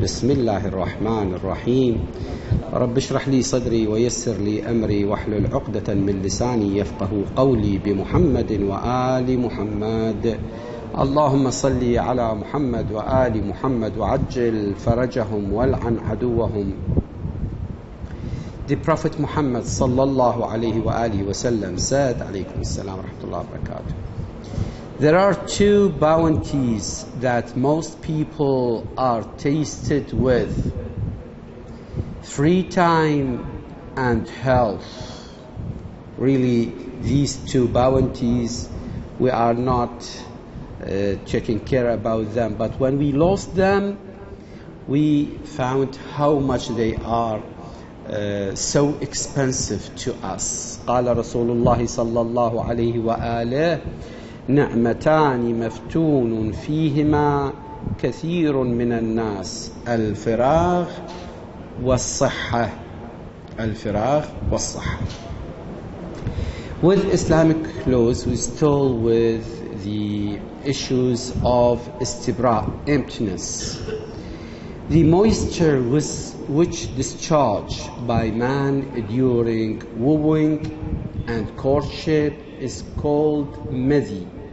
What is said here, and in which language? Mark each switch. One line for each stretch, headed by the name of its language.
Arabic: بسم الله الرحمن الرحيم. رب اشرح لي صدري ويسر لي أمري واحلل عقدة من لساني يفقه قولي بمحمد وآل محمد. اللهم صل على محمد وآل محمد وعجل فرجهم والعن عدوهم.
English: The Prophet Muhammad sallallahu alayhi wa alihi wasallam said,
Arabic: alaykum assalam wa rahmatullahi wa barakatuh,
English: there are two bounties that most people are tasted with: free time and health. Really, these two bounties, we are not taking care about them, but when we lost them, we found how much they are so expensive to us.
Arabic: قال رسول الله صلى الله عليه وآله: نعمتان مفتون فيهما كثير من الناس، الفراغ والصحة. الفراغ والصحة.
English: With Islamic laws, we still with the issues of istibra, emptiness. The moisture which discharged by man during wooing and courtship is called madhi.